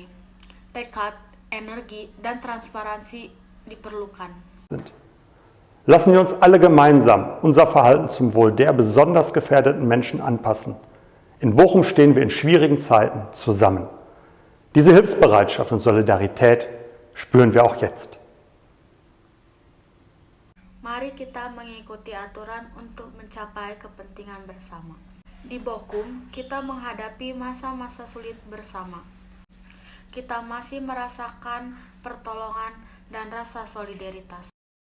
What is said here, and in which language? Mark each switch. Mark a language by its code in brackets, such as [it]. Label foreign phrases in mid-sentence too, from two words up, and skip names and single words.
[id] Tekad, energi, dan transparansi diperlukan. [de] Lassen wir uns alle gemeinsam unser Verhalten zum Wohl der besonders gefährdeten Menschen anpassen. In Bochum stehen wir in schwierigen Zeiten zusammen. Diese Hilfsbereitschaft und Solidarität spüren wir auch jetzt. [id] Mari kita mengikuti aturan untuk mencapai kepentingan bersama. Di Bokum, kita menghadapi masa-masa sulit bersama. Kita masih merasakan pertolongan dan rasa solidaritas.